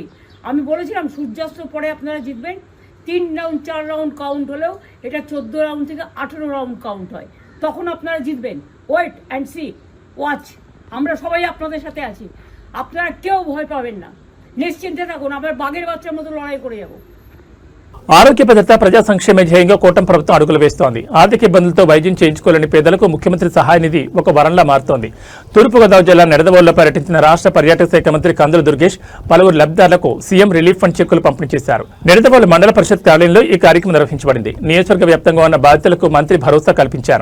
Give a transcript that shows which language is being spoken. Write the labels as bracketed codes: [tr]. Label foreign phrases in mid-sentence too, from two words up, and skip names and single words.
[bn] আমি বলেছিলাম সূর্যাস্ত পরে আপনারা জিতবেন। 3 রাউন্ড 4 [en] round count [bn] হলেও এটা 14 রাউন্ড থেকে 18 [en] round count [bn] হয়, তখন আপনারা জিতবেন। [en] Wait and see, watch. [bn] আমরা সবাই আপনাদের সাথে আছি, আপনারা কেউ ভয় পাবেন না, নিশ্চিন্তে থাকুন। আমরা বাঘের বাচ্চার মতো লড়াই করে যাব। [te] ఆరోగ్య భద్రత, ప్రజా సంక్షేమ ధ్యేయంగా కూటమి ప్రభుత్వం అడుగులు వేస్తోంది. ఆర్థిక ఇబ్బందులతో వైద్యం చేయించుకోలేని పేదలకు ముఖ్యమంత్రి సహాయ నిధి ఒక వరంలా మారుతోంది. తూర్పుగోదావరి జిల్లా నిడదవోలులో పర్యటించిన రాష్ట్ర పర్యాటక శాఖ మంత్రి కందుల దుర్గేష్ పలువురు లబ్ధిదారులకు [en] CM relief fund [te] చెక్కులు పంపిణీ చేశారు. నిడదవోలు మండల పరిషత్ కార్యాలయంలో ఈ కార్యక్రమం నిర్వహించబడింది. నియోజకవర్గ వ్యాప్తంగా ఉన్న బాధితులకు మంత్రి భరోసా కల్పించారు.